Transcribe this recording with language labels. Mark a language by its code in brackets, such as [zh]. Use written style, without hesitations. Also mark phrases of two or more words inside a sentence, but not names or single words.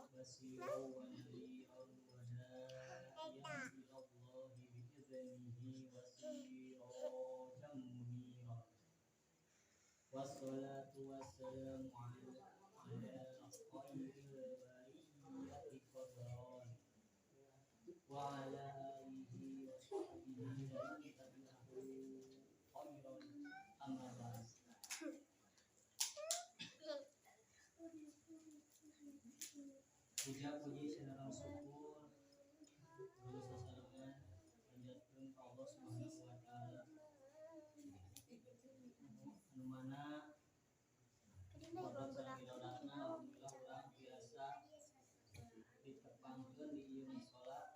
[ar] بشيرا ونذيرا وداعيا إلى الله بإذنه وسراجا منيرا والصلاة والسلام على خير البرية قدرا وعلى آله وصحبه ومن تبعه خيرا أما بعد. [su] Puja puji sareng syukur terus sasarangan panjatkeun ka Allah [ar] سبحانه وتعالى [su] anu mana qadrat sareng idolana alhamdulillah urang biasa ditepangkeun di ieu mushola.